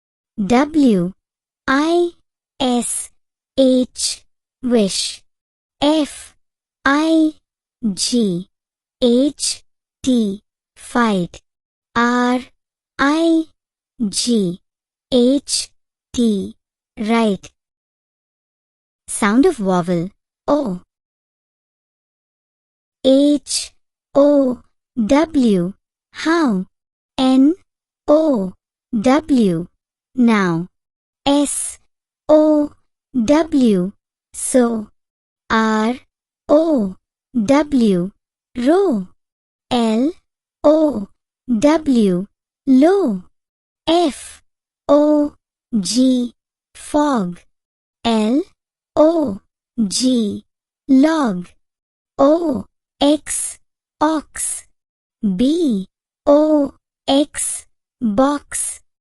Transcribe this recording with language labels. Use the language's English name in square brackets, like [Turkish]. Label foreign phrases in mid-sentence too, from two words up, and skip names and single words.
[English] W-I-S-H, wish. F-I-G-H-T, fight. R-I-G-H-T, right. Sound of vowel O. H-O-W, how. N-O-W, now. S-O-W, so. R-O-W, row. L-O-W, low. F-O-G, fog. L-O-G, log. O-X, ox. B-O-X, box.